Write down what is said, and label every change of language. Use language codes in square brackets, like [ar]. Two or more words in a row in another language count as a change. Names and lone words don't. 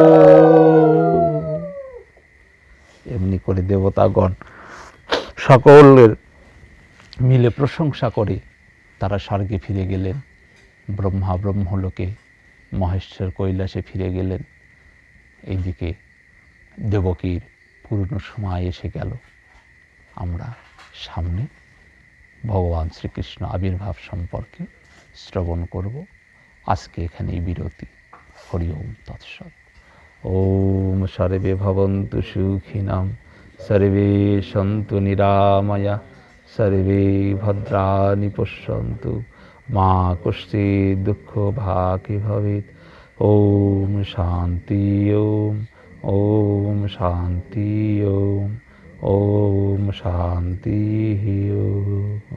[bn] এমনি করে দেবতাগণ সকলের মিলে প্রশংসা করে তারা স্বর্গে ফিরে গেলেন, ব্রহ্মা ব্রহ্মলোকে, মহেশ্বর কৈলাসে ফিরে গেলেন। এইদিকে দেবকীর পূর্ণ সময় এসে গেল। আমরা সামনে ভগবান শ্রীকৃষ্ণ আবির্ভাব সম্পর্কে শ্রবণ করব। আজকে এখানেই বিরতি। [sa] হরি ওম তৎসৎ। ওম সর্বে ভবন্তু সুখিনাম, সর্বে সন্তু নিরাময়া, সর্বে ভদ্রাণি পশ্যন্তু, মা কশ্চিৎ দুঃখ ভাগি ভবেৎ। ওম শান্তি ওম, ওম শান্তি ওম, ওম শান্তি ওম।